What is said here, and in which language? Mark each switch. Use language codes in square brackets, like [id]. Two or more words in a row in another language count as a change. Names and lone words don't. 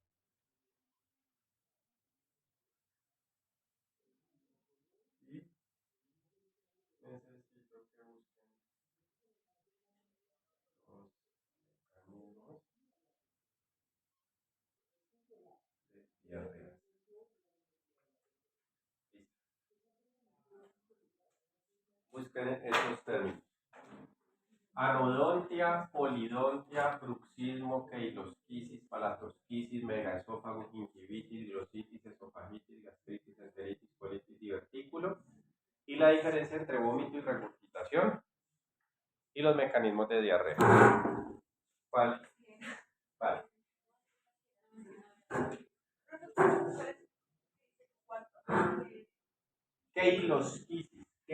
[es] Y necesito que busquen los mecanismos de diarrea. Listo. Busquen esos términos. Anodontia, polidontia, bruxismo, keilosquisis, palatosquisis, megaesófago, gingivitis, glositis, esofagitis, gastritis, enteritis, colitis, divertículo. Y la diferencia entre vómito y regurgitación. Y los mecanismos de diarrea. ¿Cuál? Vale. Keilosquisis.